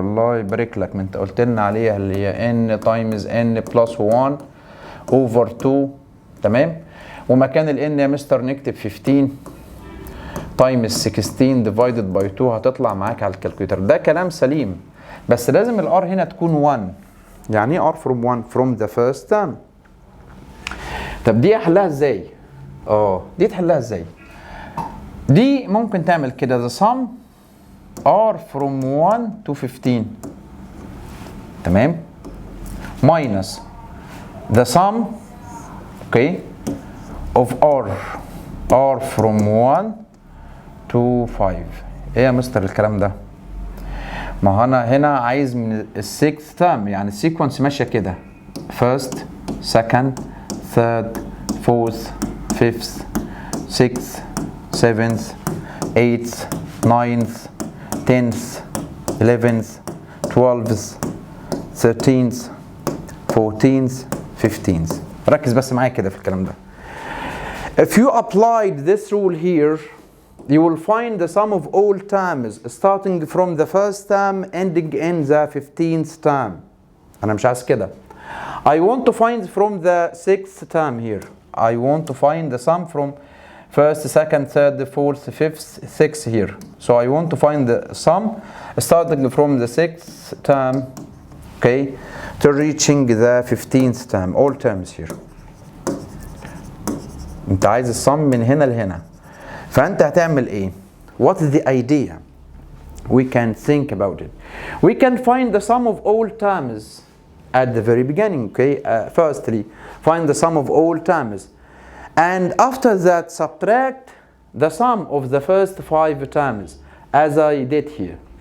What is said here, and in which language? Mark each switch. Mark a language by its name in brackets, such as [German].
[Arabic] الله يبارك لك ما انت قلت لنا عليها اللي هي [English] n times n plus 1 over 2 [Arabic] تمام. ومكان ال n يا مستر نكتب 15 [English] times 16 divided by 2 [Arabic] هتطلع معاك على الكالكوليتر. ده كلام سليم، بس لازم الار هنا تكون 1. يعني ايه ار [English] from 1؟ from the first term. [Arabic] طب دي احلها ازاي؟ دي تحلها ازاي؟ دي ممكن تعمل كده [English] the sum r from 1 to 15 [Arabic] تمام [English] minus the sum okay of r from 1 to 5. [Arabic] ايه يا مستر الكلام ده؟ ما انا هنا عايز من السيكث تيرم، يعني السيكونس ماشيه كده [English] first second third fourth fifth sixth seventh eighth ninth 10th 11th 12th 13th 14th 15th. [Arabic] ركز بس معايا كده في الكلام ده. [English] If you applied this rule here, you will find the sum of all terms starting from the first term ending in the 15th term. [Arabic] أنا مش عايز كده. [English] I want to find from the 6th term here. I want to find the sum from first, second, third, fourth, fifth, sixth here. So I want to find the sum starting from the 6th term, okay, to reaching the 15th term. All terms here. [Arabic] أنت عايز السم من هنا لهنا. فأنت هتعمل إيه؟ [English] What is the idea? We can think about it. We can find the sum of all terms at the very beginning, okay? Firstly, find the sum of all terms. And after that, subtract the sum of the first 5 terms, as I did here.